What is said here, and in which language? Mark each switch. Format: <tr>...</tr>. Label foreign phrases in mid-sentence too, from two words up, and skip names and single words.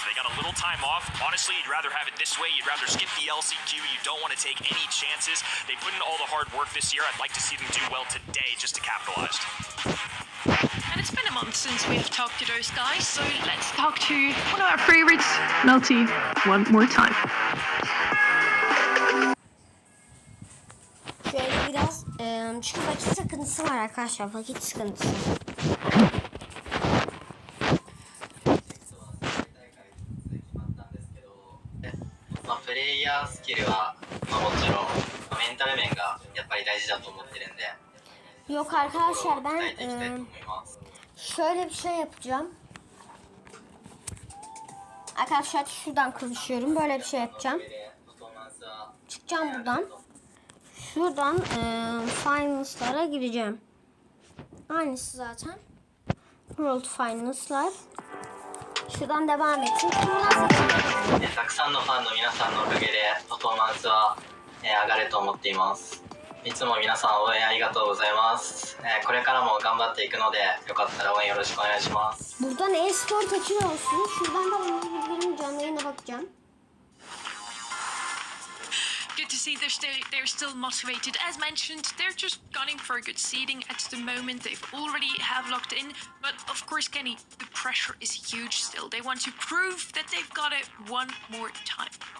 <en>They got a little time off. Honestly, you'd rather have it this way. You'd rather skip the LCQ. You don't want to take any chances. They put in all the hard work this year. I'd like to see them do well today just to capitalize. And it's been a month since we have talked to those guys, so let's talk to one of our favorites, Melty, one more time.</en> <tr>Şöyle biraz çünkü vakit sıkıntısı var arkadaşlar. Vakit sıkıntısı.</tr> <ja>まあ、プレイヤースキルは、まあ、もちろん、まあメンタル面がやっぱり大事だと思ってるんで、</ja> <tr>Yok arkadaşlar</tr> <ja>鍛</ja> <tr>ben</tr> <ja>えていきたいと思います。</ja> <tr>şöyle bir şey yapacağım. Arkadaşlar şuradan konuşuyorum. Böyle bir şey yapacağım.</tr> <ja>パフォーマンスは</ja> <tr>Çıkacağım buradan. Şuradan Finals'lara gireceğim. Aynısı zaten. World Finals'lar. Şuradan devam etsin. Buradan seçelim.</tr> <ja>たくさんのファンの皆さんのおかげでパフォーマンスは、上がると思っています。いつも皆さん応援ありがとうございます。これからも頑張っていくので、よかったら応援よろしくお願いします。</ja> <tr>Buradan e-sport açıyor olsun. Şuradan da onun bilgilerini canlı yayına bakacağım.</tr> <en>Good to see they're still motivated. As mentioned, they're just gunning for a good seeding at the moment. They've already have locked in, but of course, Kenny, the pressure is huge still. They want to prove that they've got it one more time.</en>